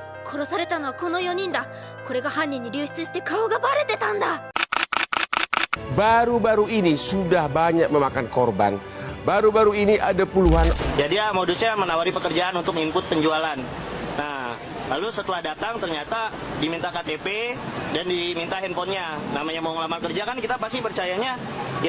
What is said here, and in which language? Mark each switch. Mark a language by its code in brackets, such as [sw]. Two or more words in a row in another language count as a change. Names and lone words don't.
[ja] 殺されたのはこの4人だ。これが犯人に流出して顔がバレてたんだ。 [id] Baru-baru ini sudah banyak memakan korban. Baru-baru ini ada puluhan. Jadi ya modusnya menawari pekerjaan untuk input penjualan. Nah, lalu setelah datang ternyata diminta KTP dan diminta handphonenya. Namanya mau ngelamar kerja kan kita pasti percayanya ya.